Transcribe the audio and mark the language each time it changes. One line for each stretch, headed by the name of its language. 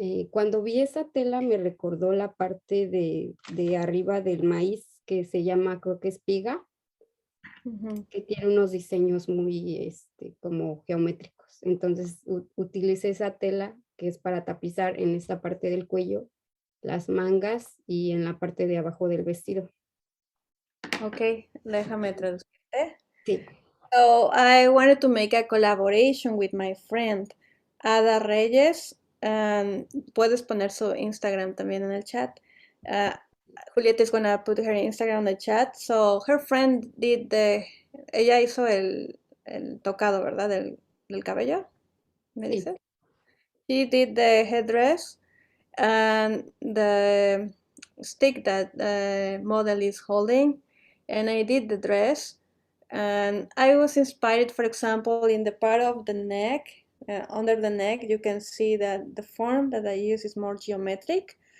Spanish: Cuando vi esa tela me recordó la parte de arriba del maíz que se llama, creo que espiga, que tiene unos diseños muy como geométricos. Entonces utilicé esa tela que es para tapizar en esta parte del cuello, las mangas y en la parte de abajo del vestido. Ok, déjame traducirte. Sí.
English: So I wanted to make a collaboration with my friend Ada Reyes.
Spanish: Puedes poner su Instagram también en el chat.
English: Julieta is gonna put her Instagram in the chat. So her friend did
Spanish: ella hizo el tocado, ¿verdad? Del cabello, ¿me dices?
English: She did the headdress and the stick that the model is holding, and I did the dress. And I was inspired, for example, in the part of the neck, under the neck, you can see that the form that I use is more geometric.